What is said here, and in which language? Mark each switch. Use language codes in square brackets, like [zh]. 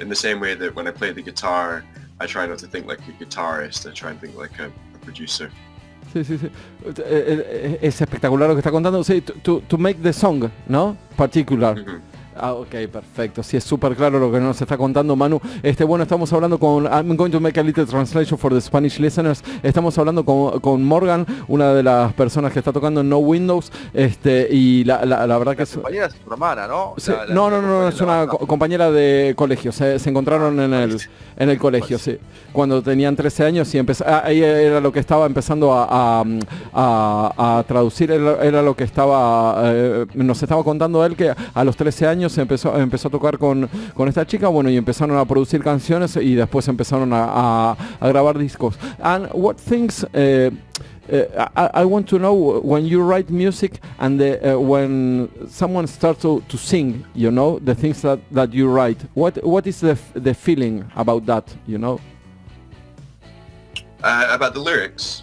[en] In the same way that when I play the guitar, I try not to think like a guitarist, I try and think like a producer. [es] Sí. Es espectacular lo que está contando. Sí, [en] to make the song, [es] ¿no? Particular. Mm-hmm. Ah, ok, perfecto. Sí, es súper claro lo que nos está contando Manu. Bueno, estamos hablando con... [en] I'm going to make a little translation for the Spanish listeners. [es] Estamos hablando con Morgan, una de las personas que está tocando en No Windows. Y la verdad que es... compañera es tu hermana, ¿no? Sí, no, es una compañera de colegio. Se encontraron en el colegio, sí. Cuando tenían 13 años y ahí era lo que estaba empezando a traducir, era lo que nos estaba contando él, que a los 13 años empezó a tocar con esta chica, bueno, y empezaron a producir canciones y después empezaron a grabar discos. [en] And what things I want to know, when you write music and when someone starts to sing, you know, the things that you write, what is the feeling about that, you know? About the lyrics?